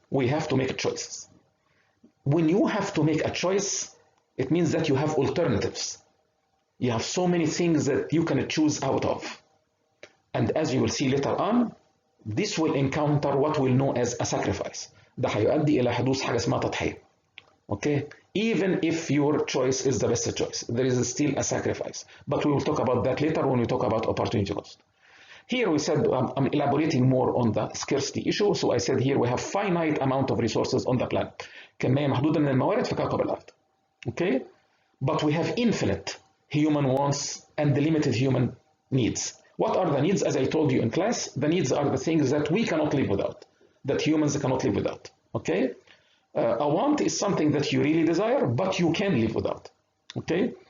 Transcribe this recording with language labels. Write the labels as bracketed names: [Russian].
[English] We have to make choices. When you have to make a choice, it means that you have alternatives. You have so many things that you can choose out of. And as you will see later on, this will encounter what we'll know as a sacrifice. [Arabic] ده هيؤدي إلى حدوث حاجة اسمها تضحية. [English] Okay? Even if your choice is the best choice, there is still a sacrifice. But we will talk about that later when we talk about opportunity cost. Here we said, I'm elaborating more on the scarcity issue. So I said here we have finite amount of resources on the planet. [Arabic] كمية محدودة من الموارد في كوكب الأرض. [English] Okay? But we have infinite human wants and limited human needs. What are the needs? As I told you in class, the needs are the things that we cannot live without, that humans cannot live without. Okay? A want is something that you really desire, but you can live without. Okay?